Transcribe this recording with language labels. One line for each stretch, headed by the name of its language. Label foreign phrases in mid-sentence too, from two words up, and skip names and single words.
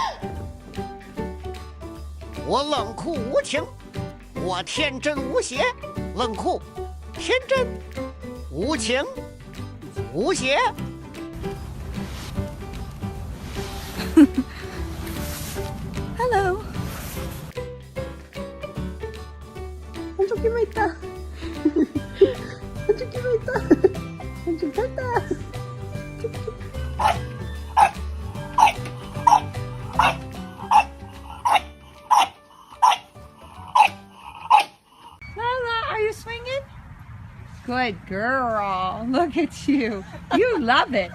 Chinese: 我冷酷无情，我天真无邪，冷酷、天真、无情、无邪。
English: Hello.
Italian: Andiamo che metà. Andiamo che metà. Andiamo che metà.
English: Are you swinging? Good girl. Look at you. You love it.